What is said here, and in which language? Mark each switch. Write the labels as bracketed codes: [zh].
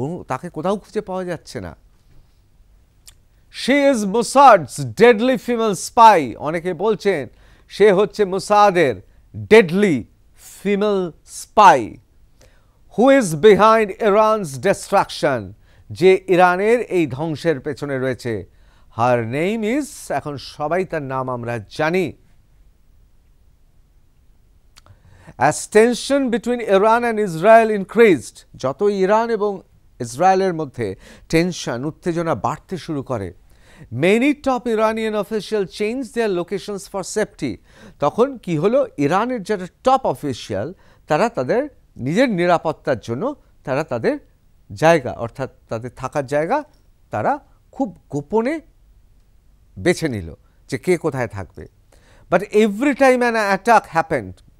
[bn] তাকে কোথাও খুঁজে পাওয়া যাচ্ছে না। [en] she is Mossad's deadly female spy, [bn] অনেকে বলছেন সে হচ্ছে মোসাদের deadly female spy. [en] who is behind Iran's destruction, [bn] যে ইরানের এই ধ্বংসের পেছনে রয়েছে। [en] her name is, [bn] এখন সবাই তার নাম আমরা জানি। [en] As tension between Iran and Israel increased, [bn] যত ইরান এবং ইসরায়েলের মধ্যে টেনশন, উত্তেজনা বাড়তে শুরু করে, [en] many top Iranian officials changed their locations for safety. [bn] তখন কি হলো, ইরানের যারা টপ অফিসিয়াল তারা তাদের নিজের নিরাপত্তার জন্য তারা তাদের জায়গা, অর্থাৎ তাদের থাকার জায়গা তারা খুব গোপনে বেছে নিল যে কে কোথায় থাকবে। [en] But every time an attack happened,